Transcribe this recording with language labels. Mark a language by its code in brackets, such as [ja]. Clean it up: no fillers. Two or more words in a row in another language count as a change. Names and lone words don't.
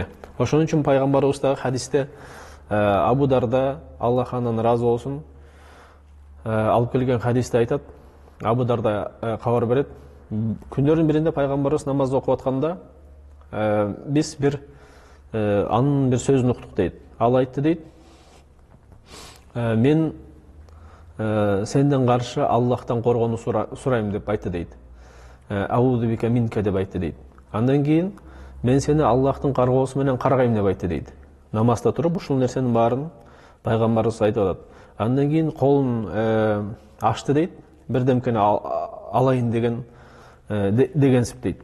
[ky] Ошон үчүн пайгамбарыбыз дагы хадисте Абу Дарда, Аллах андан ыраазы болсун, алып келген хадисте айтат, Абу Дарда кабар берет, күндөрдүн биринде пайгамбарыбыз намаз окуп атканда биз анын бир сөзүн уктук дейт. Ал айтты дейт, мен сенден каршы Аллахтан коргонуу сурайм деп айтты дейт. [ar] أعوذ بك منك [ky] деп айтты дейт. Андан кийин мен сени Аллахтын каргоосу менен каргайм деп айтты дейт. Намазда туруп ушул нерсенин баарын пайгамбарыбыз айтып атат. Андан кийин колун ачты дейт, бирдемкени алайын дегенсип дейт.